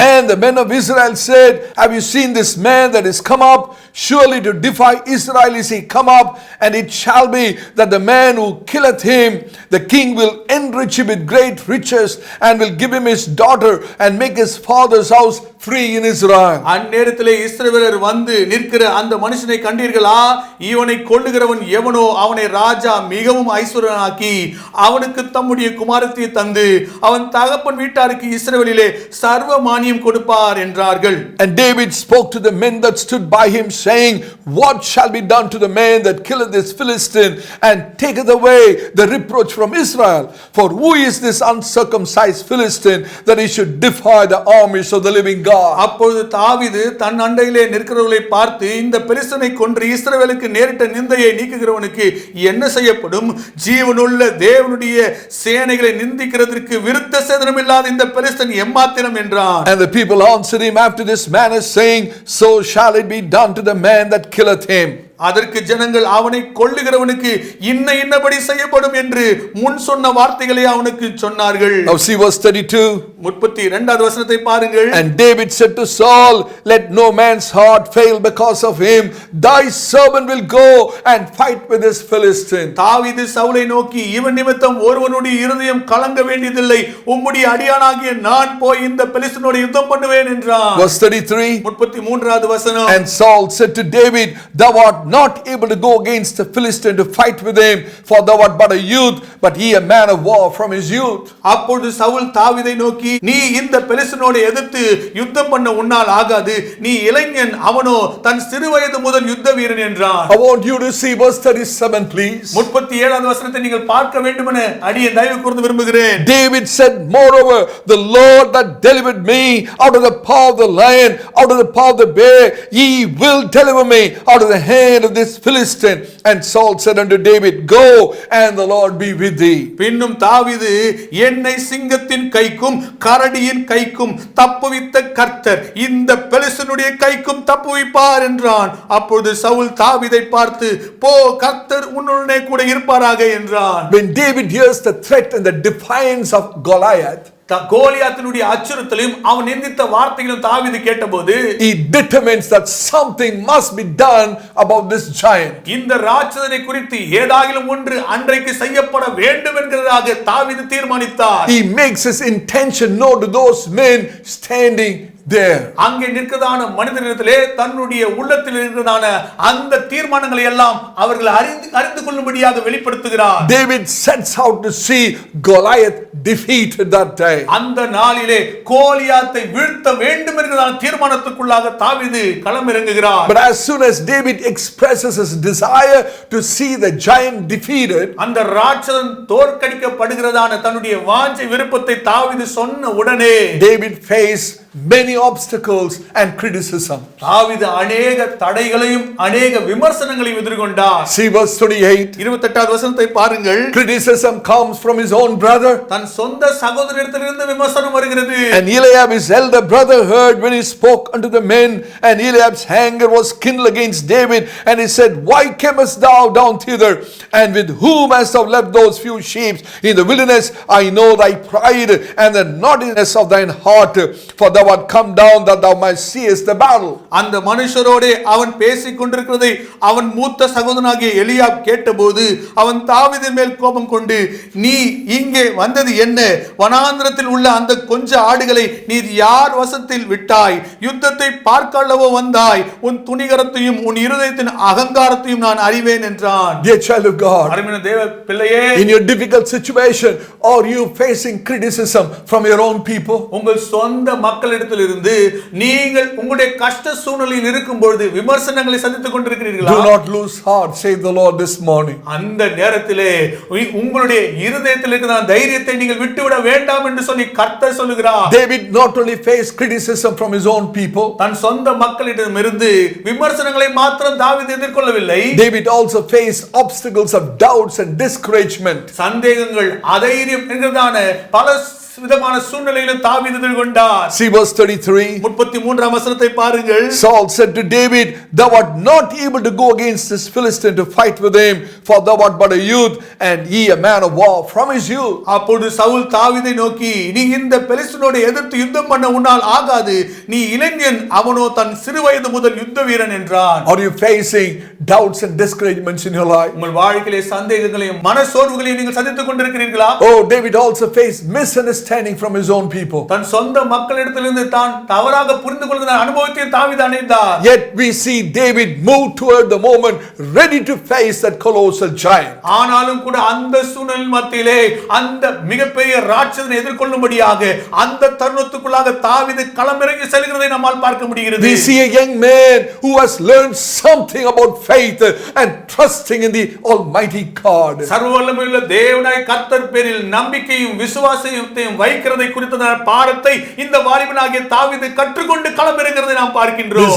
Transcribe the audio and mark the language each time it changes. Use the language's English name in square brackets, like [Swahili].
[English] And the men of Israel said, have you seen this man that is come up? Surely to defy Israel is he come up, and it shall be that the man who killeth him, the king will enrich him with great riches, and will give him his daughter, and make his father's house free in Israel. [Tamil] அந்நேரத்திலே இஸ்ரவேலர் வந்து நிற்கிற அந்த மனுஷனை கண்டீர்களா? இவனை கொல்லுகிறவன் எவனோ அவனை ராஜா மிகவும் ஐஸ்வர்யனாக்கி அவனுக்கு தம்முடைய குமாரத்தை தந்து அவன் தகப்பன் வீட்டாருக்கு இஸ்ரவேலிலே சர்வ மானியம் கொடுப்பார் என்றார்கள். [English] And David spoke to the men that stood by him, saying, what shall be done to the man that killeth this Philistine and taketh away the reproach from Israel? For who is this uncircumcised Philistine that he should defy the armies of the living God? [Tamil] அப்பொழுது தாவீது தன் அண்டையிலே நிற்கிறவர்களை பார்த்து, இந்த பெலிஸ்தனை கொன்று இஸ்ரவேலுக்கு நேரிட்ட நிந்தையை நீக்குகிறவனுக்கு என்ன செய்யப்படும்? ஜீவனுள்ள தேவனுடைய சேனைகளை நிந்திக்கிறதற்கு விருத்த சேதனமில்லாத இந்த பெலிஸ்தன் எம்மாத்திரம் என்றான். [English] And the people answered him after this manner, saying, so shall it be done to the man that killeth him. [Tamil] அதற்கு ஜனங்கள் அவனை கொல்லுகிறவனுக்கு இன்னபடி செய்யப்படும் என்று முன் சொன்ன வார்த்தைகளை அவனுக்கு சொன்னார்கள். [English] Now see verse 32. [Tamil] 32வது வசனத்தை பாருங்கள். [English] And David said to Saul, let no man's heart fail because of him. Thy servant will go and fight with this Philistine. [Tamil] தாவீது சவுலை நோக்கி, இவன் நிமித்தம் ஒருவனுடைய இருதயம் கலங்க வேண்டியதில்லை, உம்முடைய அடியானாகிய நான் போய் இந்த பெலிஸ்தனோடு யுத்தம் பண்ணுவேன் என்றான். [English] Verse 33. [Tamil] 33வது வசனம். [English] And Saul said to David, thou art not able to go against the Philistine to fight with him, for thou art but a youth, but he a man of war from his youth. [Tamil] அப்பொழுது சவுல் தாவீதை நோக்கி, நீ இந்த பெலிஸ்தனோடு எதிர்த்து யுத்தம் பண்ண உன்னால் ஆகாது, நீ இளைஞன், அவனோ தன் சிறுவயது முதல் யுத்த வீரன் என்றான். [English] I want you to see verse 37 please. [Tamil] 37வது வசனத்தை நீங்கள் பார்க்க வேண்டுமென அடியேன் தயவு கூர்ந்து விரும்புகிறேன். [English] David said, moreover, the Lord that delivered me out of the paw of the lion, out of the paw of the bear, he will deliver me out of the hand of this Philistine. And Saul said unto David, go, and the Lord be with thee. [Tamil] பின்னும் தாவீது, என்னை சிங்கத்தின் கைக்கும் கரடியின் கைக்கும் தப்புவித்த கர்த்தர் இந்த பெலிஸ்தனுடைய கைக்கும் தப்புவிப்பார் என்றான். அப்பொழுது சவுல் தாவீதை பார்த்து, போ, கர்த்தர் உன்னுடனே கூட இருப்பாராக என்றான். [English] When David hears the threat and the defiance of Goliath, [Tamil] கோலியாத்தினுடைய அச்சுறுத்தலையும் அவன் நிந்தித்த வார்த்தைகளும் தாவீது கேட்டபோது, [English] he determines that something must be done about this giant. [Tamil] இந்த ராட்சதனை குறித்து ஏதாகிலும் ஒன்று அன்றைக்கு செய்யப்பட வேண்டும் என்கிறதாக தாவீது தீர்மானித்தார். [English] He makes his intention known to those men standing there. [Tamil] அங்கே நிற்கிறதான மனிதனிடத்திலே தன்னுடைய உள்ளத்தில் இருக்கிறதான அந்த தீர்மானங்களை எல்லாம் அவர்கள் அறிந்து கொள்ளும்படியாக வெளிப்படுத்துகிறார். [English] David sets out to see Goliath defeated that day. [Tamil] அந்த நாளிலே கோலியாத்தை வீழ்த்த வேண்டும் என்கிறதான தீர்மானத்துக்குள்ளாக தாவீது களமிறங்குகிறார். [English] But as soon as David expresses his desire to see the giant defeated, [Tamil] அந்த ராட்சதன் தோற்கடிக்கப்படுகிறதான தன்னுடைய வாஞ்சை விருப்பத்தை தாவீது சொன்ன உடனே [English] David faced many obstacles and criticism. [Tamil] தாவீது [Hindi] अनेक [Tamil] தடைகளையும் अनेक விமர்சனங்களையும் எதிர்கொண்டார். [English] See verse 28. [Tamil] 28வது வசனத்தை பாருங்கள். [English] Criticism comes from his own brother. [Tamil] தன் சொந்த சகோதரரிடத்திலிருந்து விமர்சனம் வருகிறது. [English] And Eliab his elder brother heard when he spoke unto the men, and Eliab's anger was kindled against David, and he said, why camest thou down thither, and with whom hast thou left those few sheep in the wilderness? I know thy pride and the naughtiness of thine heart, for thou art come down that thou mightst seest the battle. [Tamil] அந்த மனுஷரோடே அவன் பேசிக் கொண்டிருக்கிறதை அவன் மூத்த சகோதரனாகிய எலியாப் கேட்டபோது அவன் தாவீதின் மேல் கோபம் கொண்டு, நீ இங்கே வந்தது என்ன? வனாந்திரத்தில் உள்ள அந்த கொஞ்ச ஆடுகளை நீர் யார் வசத்தில் விட்டாய்? யுத்தத்தை பார்க்க அல்லவோ வந்தாய்? உன் துணிகரத்தையும் உன் இருதயத்தின் அகங்காரத்தையும் நான் அறிவேன் என்றான். [English] Dear child of God, [Tamil] அருமையான தேவ பிள்ளையே, [English] in your difficult situation, are you facing criticism from your own people? [Tamil] உங்கள் சொந்த மக்களிடத்திலிருந்து நீங்கள் உங்களுடைய கஷ்ட சூழ்நிலையில் இருக்கும் பொழுது விமர்சனங்களை சந்தித்துக் கொண்டிருக்கிறீர்களா? [English] Do not lose heart, say the Lord this morning. [Tamil] அந்த நேரத்திலே உங்களுடைய இருதயத்தில் இருக்கிற தைரியத்தை நீங்கள் விட்டுவிட வேண்டாம் என்று சொல்லி கர்த்தர் சொல்லுகிறார். [English] David not only faced criticism from his own people, [Tamil] தன் சொந்த மக்களிடமிருந்து விமர்சனங்களை மாத்திரம் தாவீது எதிர்கொள்ளவில்லை. [English] David also faced obstacles of doubts and discouragement. [Tamil] சந்தேகங்கள், அதைரியம் என்கிறதான பல விதமான சூழ்நிலையிலும் தாவீது எதிர்கொண்டார். [English] See verse 33. [Tamil] 33ஆம் வசனத்தை பாருங்கள். [English] Saul said to David, thou art not able to go against this Philistine to fight with him, for thou art but a youth, and he a man of war from his youth. [Tamil] அப்பொழுது சவுல் தாவீதை நோக்கி, நீ இந்த பெலிஸ்தனோடு எதிர்த்து யுத்தம் பண்ண உன்னால் ஆகாது, நீ இளைஞன், அவனோ தன் சிறுவயது முதல் யுத்த வீரன் என்றான். [English] Are you facing doubts and discouragements in your life? [Tamil] உங்கள் வாழ்க்கையிலே சந்தேகங்களையும் மனசோர்வுகளையும் நீங்கள் சந்தித்துக் கொண்டிருக்கிறீர்களா? [English] Oh, David also faced misunderstanding misunderstanding from his own people. [Tamil] தன் சொந்த மக்களிடத்திலிருந்து தான் தவறாக புரிந்து கொள்கிற அனுபவத்தை தாவீது அடைந்தார். [English] Yet we see David move toward the moment ready to face that colossal giant. [Tamil] ஆனாலும் கூட அந்த சூழ்நிலை மத்தியிலே அந்த மிகப்பெரிய ராட்சதனை எதிர்கொள்ளும்படியாக அந்த தருணத்துக்குள்ளாக தாவீது களமிறங்கி செல்கிறதை நம்மால் பார்க்க முடிகிறது. [English] We see a young man who has learned something about faith and trusting in the Almighty God. [Tamil] சர்வவல்லமையுள்ள தேவனாய் கர்த்தர் பேரில் நம்பிக்கையும் விசுவாசத்தையும் வைக்கிறதை குறித்த பாடத்தை இந்த வாலிபனாகிய தாவீது கற்றுக்கொண்டு களமிறங்குறதை நாம் பார்க்கின்றோம்.